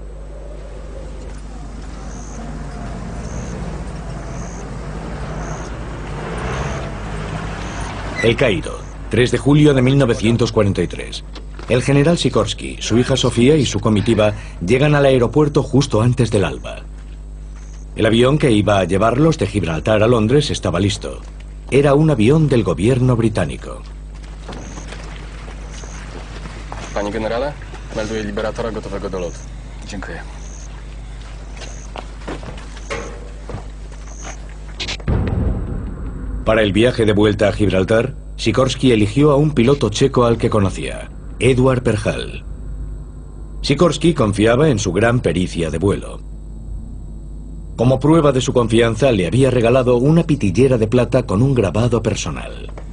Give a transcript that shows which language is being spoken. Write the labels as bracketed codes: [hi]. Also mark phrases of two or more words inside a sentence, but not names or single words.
[es] El Cairo, 3 de julio de 1943. El general Sikorsky, su hija Sofía y su comitiva llegan al aeropuerto justo antes del alba. El avión que iba a llevarlos de Gibraltar a Londres estaba listo. Era un avión del gobierno británico. [pl] Panie generale, melduję Liberatora gotowego do lotu. Dziękuję. [es] Para el viaje de vuelta a Gibraltar, Sikorsky eligió a un piloto checo al que conocía, Eduard Perhal. Sikorsky confiaba en su gran pericia de vuelo. Como prueba de su confianza, le había regalado una pitillera de plata con un grabado personal.